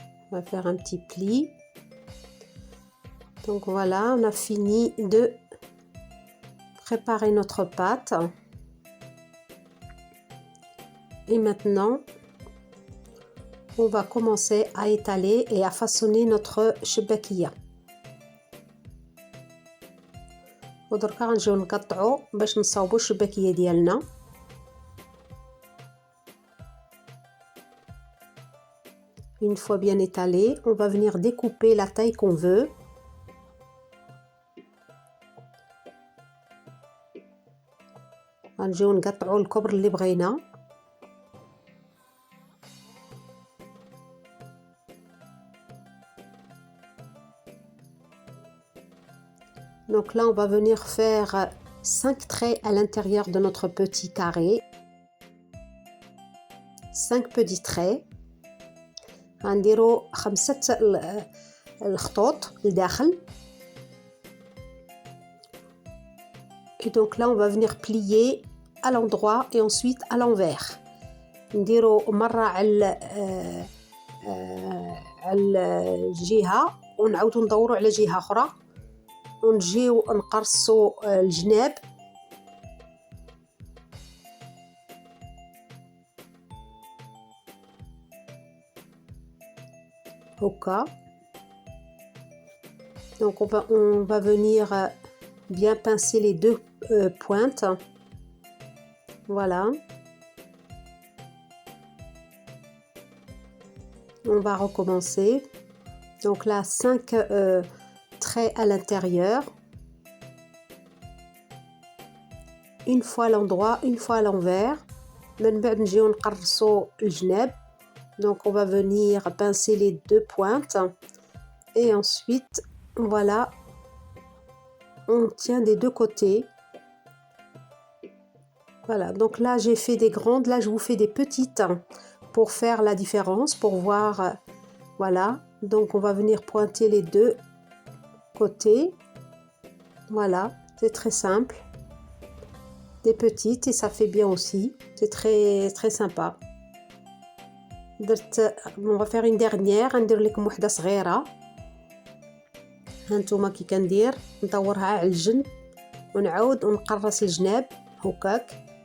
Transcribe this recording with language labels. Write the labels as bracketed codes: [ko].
[fr] On va faire un petit pli. Donc voilà, on a fini de préparer notre pâte. Et maintenant, on va commencer à étaler et à façonner notre شباكية. [ar] ودركا غنجيو نقطعو باش نصاوبو الشباكية ديالنا. [fr] Une fois bien étalé, on va venir découper la taille qu'on veut. [ar] غنجيو نقطعو الكبر اللي بغينا. [fr] Donc là, on va venir faire 5 traits à l'intérieur de notre petit carré. 5 petits traits. [ar] غنديرو 5 الخطوط لداخل. [fr] Et donc là, on va venir plier à l'endroit et ensuite à l'envers. [ar] نديرو مرة على الجهة ونعاودو ندورو على جهة أخرى ونجيو نقرصو الجناب. هكا. [fr] Donc on va venir bien pincer les deux pointes. Voilà. On va recommencer. Donc là, 5 traits à l'intérieur. Une fois à l'endroit, une fois à l'envers. من بعد نجيو نقرصو الجناب. Donc on va venir pincer les deux pointes. Et ensuite, voilà. On tient des deux côtés. Voilà, donc là j'ai fait des grandes, là je vous fais des petites pour faire la différence, pour voir. Voilà, donc on va venir pointer les deux côtés. Voilà, c'est très simple. Des petites et ça fait bien aussi, c'est très très sympa. On va faire une dernière, [ar] ندير لكم وحده صغيره. هانتوما كي كندير ندورها على الجنب ونعاود ونقرص الجناب هكاك.